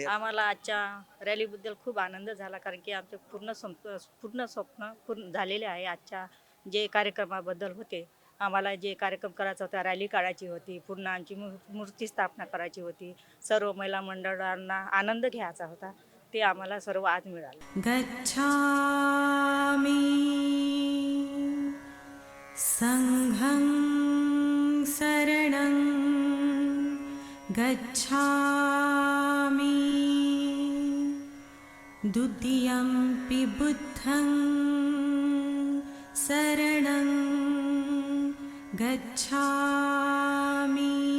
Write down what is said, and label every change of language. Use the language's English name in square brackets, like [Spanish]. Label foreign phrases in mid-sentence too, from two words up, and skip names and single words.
[Marathi] आम्हाला आजच्या रॅलीबद्दल खूप आनंद झाला, कारण की आमचे पूर्ण स्वप्न पूर्ण झालेले आहे। आजच्या जे कार्यक्रमाबद्दल होते, आम्हाला जे कार्यक्रम करायचा होता, रॅली काढायची होती, पूर्ण आमची मूर्ती स्थापना करायची होती, सर्व महिला मंडळांना आनंद घ्यायचा होता, ते आम्हाला सर्व आज मिळालं। [Pali] गच्छामि संघं शरणं गच्छामि द्वितीयंपि बुद्धं शरणं गच्छामि